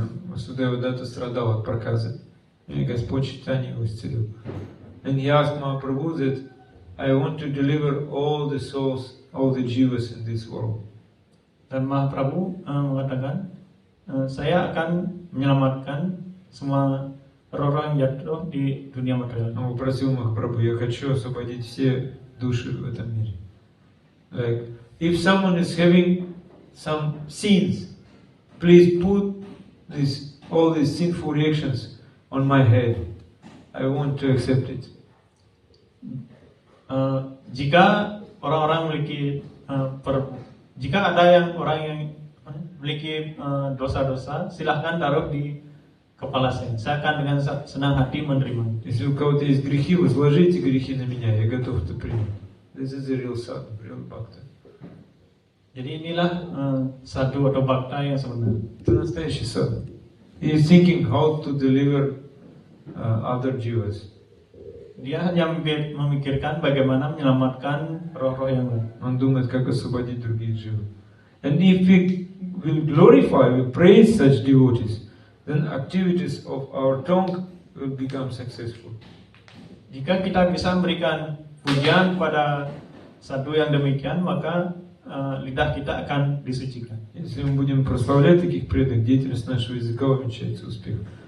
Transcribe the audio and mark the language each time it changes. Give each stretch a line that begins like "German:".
Russian: Vasudeva Datta страдал от проказы, и Господь Чайтанья его исцелил.
English: And he asked Mahaprabhu that I want to deliver all the souls, all the jivas in this world.
Indonesian: Dan Mahaprabhu mengatakan, saya akan menyelamatkan semua roh-roh yang jatuh di dunia material.
Russian: Он попросил Махапрабху, я хочу освободить все души в этом мире.
English: Like, if someone is having some sins, please put all these sinful reactions on my head. I want to accept it.
Indonesian: Jika orang-orang memiliki jika ada orang yang memiliki dosa-dosa, silahkan taruh di kepala saya. Saya akan dengan senang hati menerima.
Russian: Если у кого-то есть грехи, возложите грехи на меня, я готов это принять.
English: This is the real sadhu, real bhakta.
Indonesian: Jadi inilah sadhu atau bhakta yang sebenar.
Russian: Это настоящий sadhu.
English: He is thinking how to deliver other jivas.
Indonesian: Dia hanya memikirkan bagaimana menyelamatkan roh-roh yang lain.
Russian: Он думает, как освободить других дживы.
English: And if we will glorify, we praise such devotees, then activities of our tongue will become successful.
Indonesian: Jika kita bisa memberikan pujian pada sadhu yang demikian, maka lidah kita akan disucikan.
Russian: Если мы будем прославлять таких преданных, деятельность нашего языка увенчается успехом.